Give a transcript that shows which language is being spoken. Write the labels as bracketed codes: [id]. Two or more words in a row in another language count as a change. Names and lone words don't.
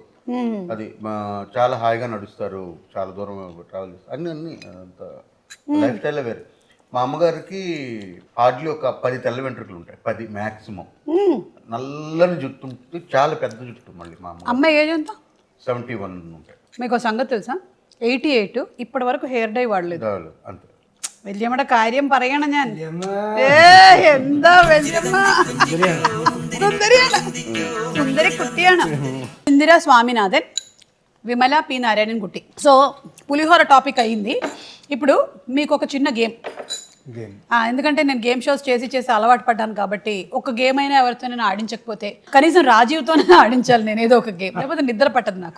[te] అది చాలా హాయిగా నడుస్తారు, చాలా దూరం ట్రావెల్ చేస్తారు, అన్ని అంత లైఫ్ స్టైల్లో వేరే. మా అమ్మగారికి హార్డ్లీ ఒక 10 తెల్ల వెంట్రుకలు ఉంటాయి, 10 మ్యాక్సిమం. నల్లని జుట్టు ఉంటుంది, చాలా పెద్ద జుట్టు. మళ్ళీ మా అమ్మ ఏజ్ ఎంత? 71 ఉంటాయి. మీకు సంగతి తెలుసా, 88 ఇప్పటి వరకు [en] hair dye [te] వాడలేదు. అంతే. [ml] വല്യമ്മയുടെ കാര്യം പറയണം ഞാൻ. എന്താ വല്യമ്മ സുന്ദരിയാണ്, സുന്ദരി കുട്ടിയാണ്. [te] ഇന്ദിര స్వామినాథన్, విమల పి నారాయణన్ కుట్టి. సో పులిహోర టాపిక్ అయ్యింది. ఇప్పుడు మీకు ఒక చిన్న గేమ్. ఎందుకంటే నేను [en] game shows [te] చేసి అలవాటు పడ్డాను కాబట్టి ఒక గేమ్ అయినా ఎవరితో నేను ఆడించకపోతే కనీసం రాజీవ్తోనే ఆడించాలి నేను ఏదో ఒక గేమ్, లేకపోతే నిద్ర పట్టదు నాకు.